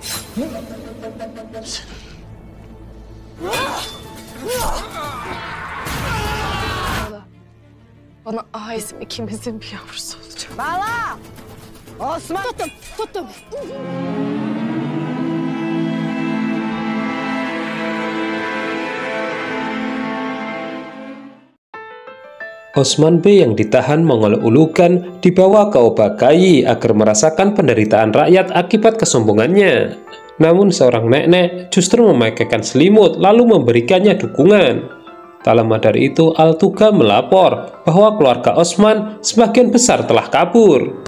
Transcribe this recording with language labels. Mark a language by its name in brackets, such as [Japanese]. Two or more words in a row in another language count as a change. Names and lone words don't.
[Turkish] Bana aisim ikimizin bir yavrusu olacak. Bala! Osman! Tuttum. [Indonesian] Osman B yang ditahan Mongol Ulugan dibawa ke Obaghaye agar merasakan penderitaan rakyat akibat kesombongannya. Namun seorang nenek justru memakaikan selimut lalu memberikannya dukungan. Tak lama dari itu Altuga melapor bahwa keluarga Osman sebagian besar telah kabur.